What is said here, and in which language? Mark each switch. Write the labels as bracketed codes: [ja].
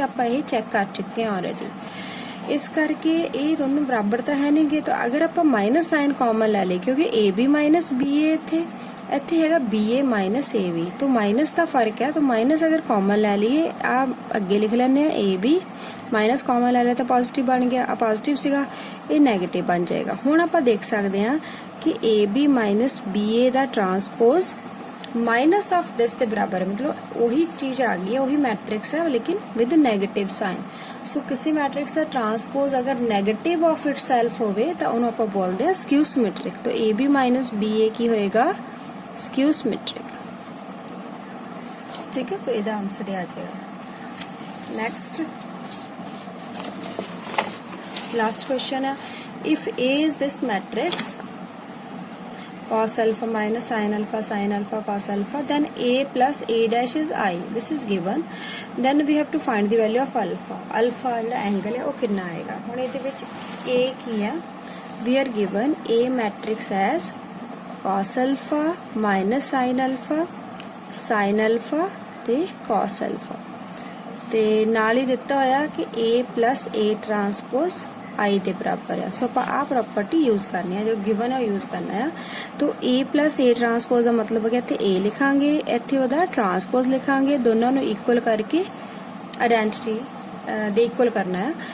[pa] ਆਪਾਂ ਇਹ ਚੈੱਕ ਕਰ ਚੁੱਕੇ ਹਾਂ ਆਲਰੇਡੀ. ਇਸ ਕਰਕੇ ਇਹ ਦੋਨੋਂ ਬਰਾਬਰ ਤਾਂ ਹੈ ਨਹੀਂਗੇ. ਤਾਂ ਅਗਰ ਆਪਾਂ ਮਾਈਨਸ ਸਾਈਨ ਕਾਮਨ ਲੈ ਲਈਏ ਕਿਉਂਕਿ AB ਮਾਈਨਸ BA ਇੱਥੇ ਹੈਗਾ BA ਮਾਈਨਸ AB ਤਾਂ ਮਾਈਨਸ ਦਾ ਫਰਕ ਹੈ. ਤਾਂ ਮਾਈਨਸ ਅਗਰ ਕਾਮਨ ਲੈ ਲਈਏ ਆ ਅੱਗੇ ਲਿਖ ਲੈਂਦੇ ਆ AB ਮਾਈਨਸ ਕਾਮਨ ਲੈ ਲਿਆ ਤਾਂ ਪੋਜ਼ਿਟਿਵ ਬਣ ਗਿਆ. ਆ ਪੋਜ਼ਿਟਿਵ ਸੀਗਾ ਇਹ ਨੈਗੇਟਿਵ ਬਣ ਜਾਏਗਾ. ਹੁਣ ਆਪਾਂ ਦੇਖ ਸਕਦੇ ਹਾਂ ਕਿ AB minus BA ਦਾ ਟਰਾਂਸਪੋਜ਼ [hi] minus of this के बराबर मतलब वही चीज आ गई है वही मैट्रिक्स है लेकिन विद नेगेटिव साइन. [pa] ਸੋ ਕਿਸੇ ਮੈਟ੍ਰਿਕਸ ਦਾ ਟਰਾਂਸਪੋਜ਼ ਅਗਰ ਨੈਗੇਟਿਵ ਆਫ ਇਟਸੈਲਫ ਹੋਵੇ ਤਾਂ ਉਹਨੂੰ ਆਪਾਂ ਬੋਲਦੇ ਹਾਂ ਸਕਿਊ ਸਿਮੈਟ੍ਰਿਕ। ਤਾਂ AB ਮਾइनस BA ਕੀ ਹੋਏਗਾ? ਸਕਿਊ ਸਿਮੈਟ੍ਰਿਕ। [hi] ठीक है, तो [pa] ਇਹਦਾ ਆਨਸਰ ਇਹ ਆ ਜਾਏਗਾ। [en] next [hi] लास्ट क्वेश्चन है, [en] if A is this matrix cos alpha minus sin alpha cos alpha, then A plus A dash is I, this is given, then we have to find the value of alpha। [hi] alpha ਜਿਹੜਾ angle है वो कितना आएगा? [pa] ਹੁਣ ਇਹਦੇ ਵਿੱਚ A ਕੀ ਹੈ? [en] we are given A matrix as cos alpha minus sin alpha [pa] ਤੇ cos alpha, ਤੇ ਨਾਲ ਹੀ ਦਿੱਤਾ ਹੋਇਆ ਕਿ A plus A ट्रांसपोज आई ਦੇ ਬਰਾਬਰ ਹੈ। ਸੋ ਆਪਾਂ ਆ ਪ੍ਰੋਪਰਟੀ ਯੂਜ਼ ਕਰਨੀ ਹੈ, ਜੋ ਗਿਵਨ ਹੈ ਯੂਜ਼ ਕਰਨਾ ਹੈ। [hi] तो A plus A ट्रांसपोज [pa] ਦਾ ਮਤਲਬ ਹੈ ਕਿ ਇੱਥੇ A ਲਿਖਾਂਗੇ, ਇੱਥੇ ਉਹਦਾ ਟਰਾਂਸਪੋਜ਼ ਲਿਖਾਂਗੇ, ਦੋਨਾਂ ਨੂੰ ਇਕੁਅਲ ਕਰਕੇ ਆਇਡੈਂਟੀਟੀ ਦੇ ਇਕੁਅਲ ਕਰਨਾ ਹੈ।